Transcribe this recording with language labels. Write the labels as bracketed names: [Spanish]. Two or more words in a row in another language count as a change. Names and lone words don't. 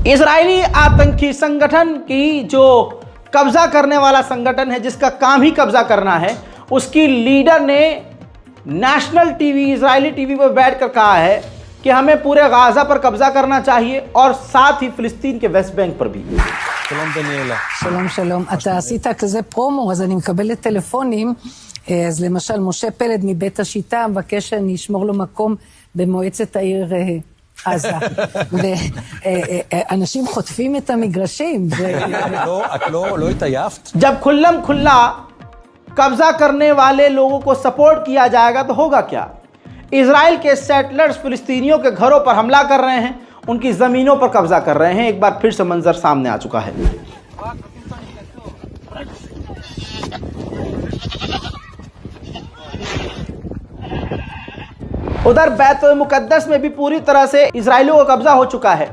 [Hindi] इजरायली आतंकी संगठन की जो कब्जा करने वाला संगठन है, जिसका काम ही कब्जा करना है, उसकी लीडर ने [English] national TV, [Hindi] इजरायली टीवी पर बैठकर कहा है कि हमें पूरे गाजा पर कब्जा करना चाहिए और साथ ही फिलिस्तीन के वेस्ट बैंक पर भी। [Hebrew] שלום דניאלה. שלום שלום, אתה עשית כזה פרומו, אז אני מקבלת טלפונים, אז למשל משה פלד מבית השיטה מבקש שאני אשמור לו מקום במועצת העיר עזה, ואנשים חוטפים את המגרשים. את לא התעייפת? [Hindi] जब खुल्लम खुल्ला कब्जा करने वाले लोगों को सपोर्ट किया जाएगा तो होगा क्या? इजराइल के सेटलर्स फिलिस्तीनियों के घरों पर हमला कर रहे हैं, उनकी ज़मीनों पर कब्जा कर रहे हैं। एक बार फिर से मंजर सामने आ चुका है। उधर बैतुल मुकद्दस में भी पूरी तरह से इजराइलियों का कब्जा हो चुका है।